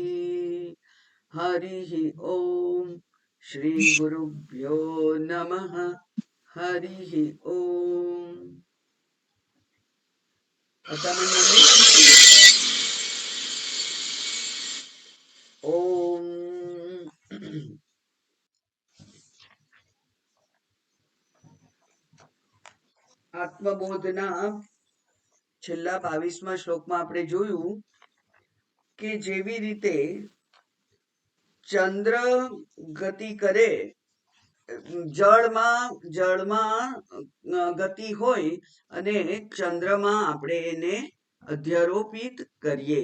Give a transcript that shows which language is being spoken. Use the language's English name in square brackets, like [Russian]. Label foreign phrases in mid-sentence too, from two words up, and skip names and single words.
[Sanskrit] हरिः ॐ श्री गुरुभ्यो नमः। हरिः ॐ। असामान्य मम्मी ॐ [Gujarati] આત્મબોધના છેલ્લા 22મા શ્લોકમાં આપણે જોયું કે જેવી રીતે ચંદ્ર ગતિ કરે, જળમાં ગતિ હોય અને ચંદ્રમાં આપણે એને અધ્યારોપિત કરીએ.